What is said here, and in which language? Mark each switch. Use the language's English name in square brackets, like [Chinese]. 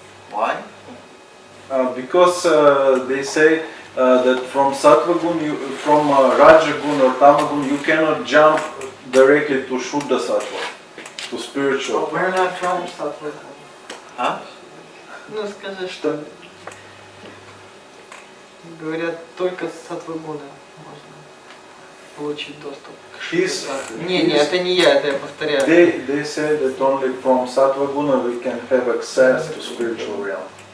[English] Why? Because they say that from sattva gun, from raja gun or tama gun, you cannot jump directly to shuddha sattva, to spiritual. We're not trying sattva gun. А? [Russian] Ну скажи, что говорят, только с саттвагуна можно получить доступ. [English] He's, [Russian] Не, это не я, это я повторяю. [English] they say that only from sattva guna we can have access to spiritual realm.